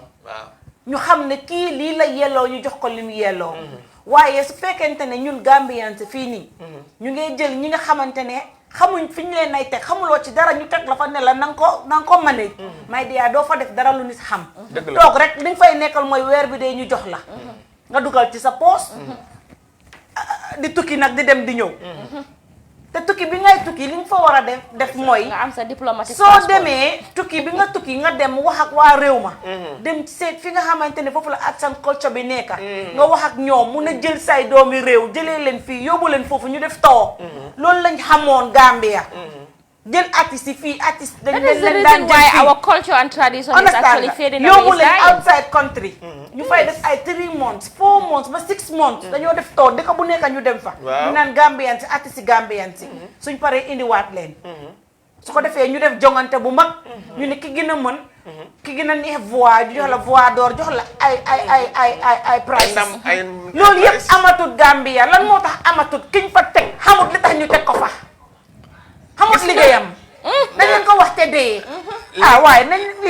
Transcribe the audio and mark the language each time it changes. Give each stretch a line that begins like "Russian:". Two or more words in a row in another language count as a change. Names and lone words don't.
Wolof: ñu xam ne kii lii la yelloo ñu jox ko li mu yelloo waaye su fekkente ne ñun Gambians fii nii ñu ngi jël ñi nga xamante ne xamuñ fi ñu leen nay teg xamuloo ci dara ñu teg la fa ne la nanga ko manage may diyaa doo fa def dara lu nit xam toog rek li nga fay nekkal mooy weer bi dee ñu jox la nga dugal ci sa poos di tukki nag di dem di ñëw te te tukki bi ngay tukki li nga fa war a def mooy nga am sa diplomatique soo passport. demee tukki bi nga tukki nga dem wax ak waa réew ma dem seet fi nga xamante ne foofu la
English: arts and culture
Wolof: bi nekka nga wax ak ñoom mun a jël say doomi réew jëlee leen fii yóbbu leen foofu ñu def taw loolu lañ xamoon Gambia jël artistes yi fii artistes dañ leen daan jël fii
English: our culture and tradition is actually fading away.
Wolof: yóbbu leen
English: outside country
Wolof: ñu fay def ay
English: 3 months 4 months
Wolof: ba
English: 6 months
Wolof: dañoo def toog dëkk bu nekk ñu dem fa ñu naan Gambian si artistes yi Gambian si suñ paree indiwaat leen su ko defee ñu def jongante bu mag ñu ne ki gën a mën ki gën a neex voix ñu jox la
French: voix d'or
Wolof: jox la ay prices loolu yëpp amatut Gambia lan moo tax amatut kiñ fa teg xamut li tax ñu teg ko fa xamut liggéeyam dañ leen ko wax te dee waaye nañ